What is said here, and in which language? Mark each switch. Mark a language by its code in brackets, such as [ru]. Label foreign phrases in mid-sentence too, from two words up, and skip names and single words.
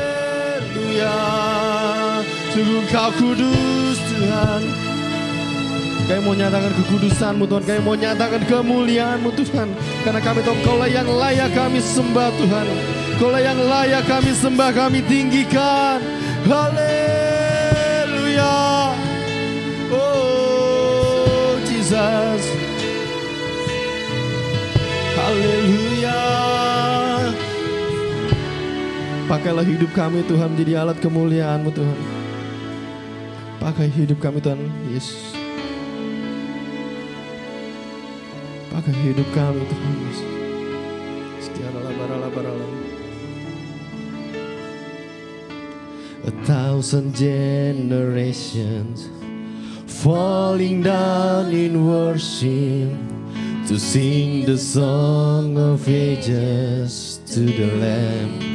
[id] Haleluya. Sungguh Kau kudus Tuhan. Kami mau nyatakan kekudusan-Mu Tuhan, kami mau nyatakan kemuliaan-Mu Tuhan. Karena kami tahu Kau lah yang layak kami sembah Tuhan. Kau lah yang layak kami sembah, kami tinggikan. Haleluya. Oh Jesus. Haleluya. Pakailah hidup kami Tuhan menjadi alat kemuliaan-Mu Tuhan. Pakai hidup kami Tuhan Yesus. Pakai hidup kami Tuhan Yesus. [en] A thousand generations falling down in worship to sing the song of ages to the Lamb.